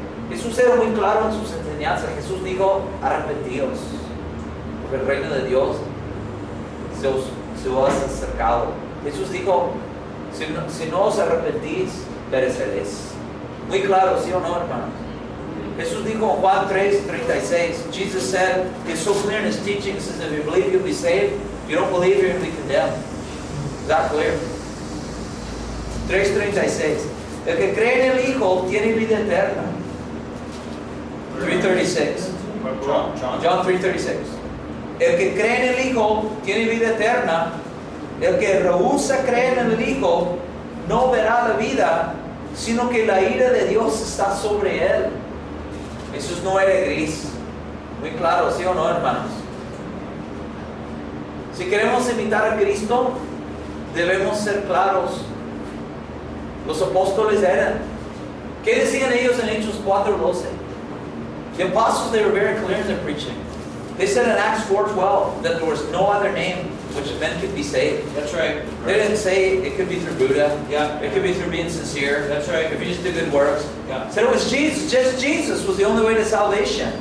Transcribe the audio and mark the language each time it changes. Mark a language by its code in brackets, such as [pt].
[es] Jesús era muy claro en sus enseñanzas. Jesús dijo, arrepentíos, porque el reino de Dios se os ha acercado. Jesús dijo, si no os arrepentís, pereceréis. Muy claro, ¿sí o no, hermanos? Jesús dijo en Juan 3:36, [en] Jesus said, it's so clear in his teaching, says, if you believe you'll be saved, if you don't believe you're going to be condemned. Is that clear? [es] 3:36, el que cree en el Hijo tiene vida eterna. 3:36. John 3:36. El que cree en el Hijo tiene vida eterna. El que rehúsa creer en el Hijo no verá la vida, sino que la ira de Dios está sobre él. Jesús no era gris. Muy claro, ¿sí o no, hermanos? Si queremos imitar a Cristo, debemos ser claros. Los apóstoles eran. ¿Qué decían ellos en Hechos 4:12? [en] The apostles, they were very clear in their preaching. They said in Acts 4:12 that there was no other name which men could be saved. That's right. They didn't say it could be through Buddha. Yeah. It could be through being sincere. That's right. If you just do good works. Yeah. Said it was Jesus. Just Jesus was the only way to salvation.